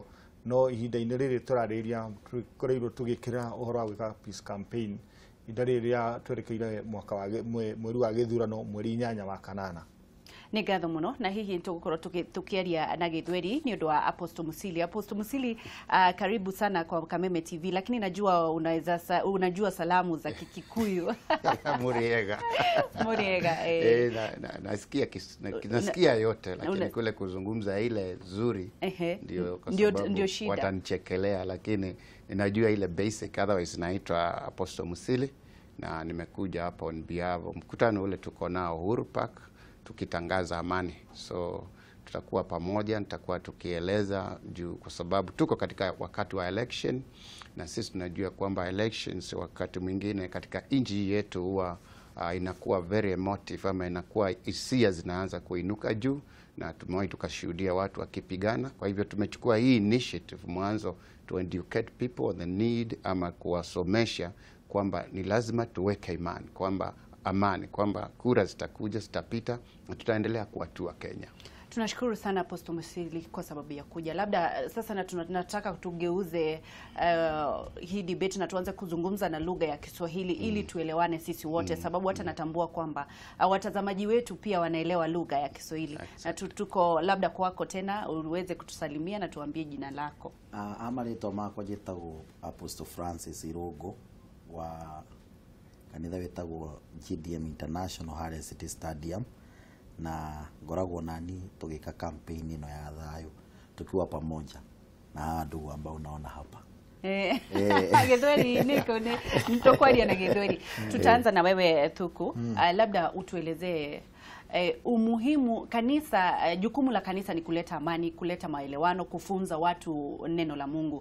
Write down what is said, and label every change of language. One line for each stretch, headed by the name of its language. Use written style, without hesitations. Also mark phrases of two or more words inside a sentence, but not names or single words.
Kikuyu: No ihinda-inĩ rĩrĩ tũrarĩria tũkoreirwo tũgĩkĩra ũhoro wa gwĩka
English: peace campaign
Kikuyu: ihinda rĩrĩa twerekeire mwaka wa mweri wa gĩthurano mweri 8 wa kanana. Nĩ ngatho mũno, na hihi tũgũkorwo tukiaria na gĩthweri nĩ ũndũ wa Apostle Musili. Apostle Musili,
Swahili: karibu sana kwa Kameme TV, lakini najua unajua salamu za Kikikuyu.
Kikuyu: Muriega. Muriega.
Swahili: Nasikia yote, lakini kule kuzungumza ile nzuri ndio shida. Watanichekelea, lakini ninajua ile basic, otherwise naitwa Apostle Musili na nimekuja hapa
English: on behalf
Swahili: mkutano ule tuko nao Uhuru Park tukitangaza amani. So tutakuwa pamoja, nitakuwa tukieleza juu kwa sababu tuko katika wakati wa election, na sisi tunajua kwamba elections wakati mwingine katika nchi yetu huwa inakuwa
English: very emotive,
Swahili: ama inakuwa hisia zinaanza kuinuka juu, na tumewahi tukashuhudia watu wakipigana. Kwa hivyo tumechukua hii initiative mwanzo
English: to educate people on the need,
Swahili: ama kuwasomesha kwamba ni lazima tuweke imani kwamba amani, kwamba kura zitakuja, zitapita, na tutaendelea kuatua Kenya. Tunashukuru sana Apostle Musili kwa sababu ya kuja. Labda sasa tunataka tugeuze hii debate na tuanze kuzungumza na lugha ya Kiswahili ili tuelewane sisi wote, sababu hata natambua kwamba watazamaji wetu pia wanaelewa lugha ya Kiswahili. Na tuko labda kwako tena uweze kutusalimia na tuambie jina lako.
Kikuyu: Amarĩtwa makwa njĩtagwo Apostle Francis Irũngũ wa kanitha wetagwo GDM International harĩa City Stadium, na ngoragwo nani tugika campaign ino ya thayũ
Swahili: tukiwa pamoja na ndugu ambao unaona hapa.
Kikuyu: Githweri nitokwaria na githweri.
Swahili: Tutaanza na wewe Thuku. Labda utuelezee umuhimu kanisa, jukumu la kanisa ni kuleta amani, kuleta maelewano, kufunza watu neno la Mungu.